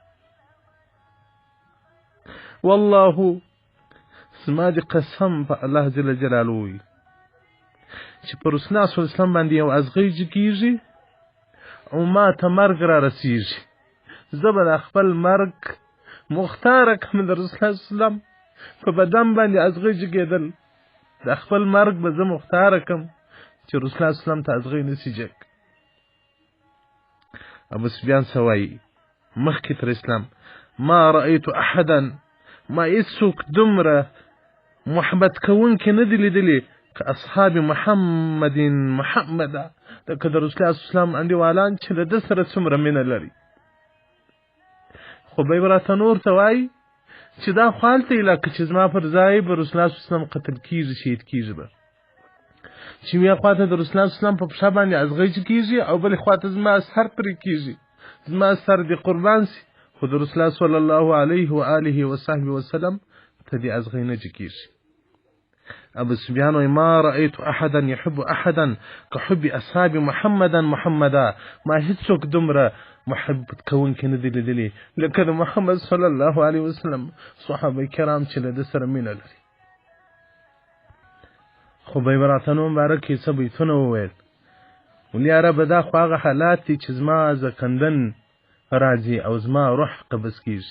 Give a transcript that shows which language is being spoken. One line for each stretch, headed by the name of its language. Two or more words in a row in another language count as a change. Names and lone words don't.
Pashto: والله زما دې قسم په الله
Arabic: جل جلاله
Pashto: وي چې پر
Arabic: رسول الله صلی الله علیه وسلم
Pashto: باندې یو ازغی جګیږي او ما ته مرګ را رسیږي، زه به د خپل مرګ مختاره کړم د
Arabic: رسول الله صلی الله علیه وسلم
Pashto: په بدن باندې ازغی جګېدل، د خپل مرګ به زه مختاره کړم چې
Arabic: رسول الله صلی الله علیه وسلم
Pashto: ته ازغی نسي جګ. ابو سفیان څه وایي؟ مخکې تر اسلام
Arabic: ما رأيت احدا
Pashto: ما هیڅوک دومره محبت کوونکي نه دي لیدلي که
Arabic: اصحاب محمد
Pashto: لکه د رسول الله اسلام انډیوالان چې د ده سره څومره مینه لري. خو به یې راته نور ته وایي چې دا خو هلته علاقه چې زما پر ځای به
Arabic: رسول الله اسلام قتل کېږي، شهید کېږي به، چې یوې خوا ته د رسول الله اسلام په پښه باندې ازغیج کېږي او بلې خوا ته زما سر پرې کېږي، زما سر دې قربان سي، خو د رسول الله صلی الله علیه و آله وصحبه وسلم
Pashto: ته دې ازغی نه کېږي. ابو سفیان وایي
Arabic: ما رأیت احدا یحب احدا کحب اصحاب محمدا
Pashto: ما هیڅوک دومره محبت کوونکي نه دي لیدلي لکه د محمد
Arabic: صلی الله علیه وسلم
Pashto: صحابه کرام چې له ده سره مینه لري. خو به یې راته نو مبارک یې څه بیتونه وویل، ولې یاره دا خو هغه حالات دي چې زما زکندن راځي او زما روح قبض کېږي.